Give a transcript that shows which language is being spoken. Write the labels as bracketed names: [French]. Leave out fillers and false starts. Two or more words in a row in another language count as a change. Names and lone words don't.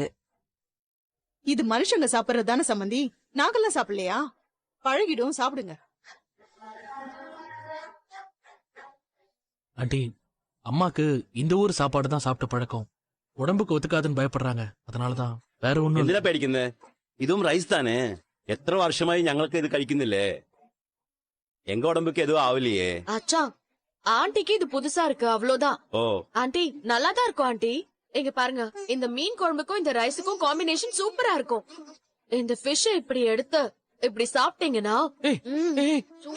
[Tamil] இது மனுஷங்க சாப்பிடுறது தானே சம்மந்தி, நாங்கெல்லாம் சாப்பிடலையா? பழகிடும், சாப்பிடுங்க. ஆண்டி, அம்மாக்கு இந்த ஊர் சாப்பாடு தான் சாப்பிட்ட பழக்கம். உடம்புக்கு ஒத்துக்காதுன்னு பயப்படுறாங்க. அதனாலதான், வேற ஒண்ணும் [Malayalam] എന്തിനാ പേടിക്കുന്നേ? ഇതും റൈസ് താനേ. എത്ര വർഷമായി ഞങ്ങൾക്ക് ഇത് കഴിക്കുന്നില്ലേ? [Tamil] எங்க உடம்புக்கு எதுவும் ஆகலையே. அச்சா, ஆண்டிக்கு இது புதுசா இருக்கு, அவ்வளவுதான். ஓ ஆண்டி நல்லாதான் இருக்கும் ஆண்டி. இங்க பாருங்க, இந்த மீன் குழம்புக்கும் இந்த ரைஸுக்கும் காம்பினேஷன் சூப்பரா இருக்கும். இந்த ஃபிஷ் இப்படி எடுத்து இப்படி சாப்பிட்டீங்கன்னா ஏய், ஏய், சுத்தி,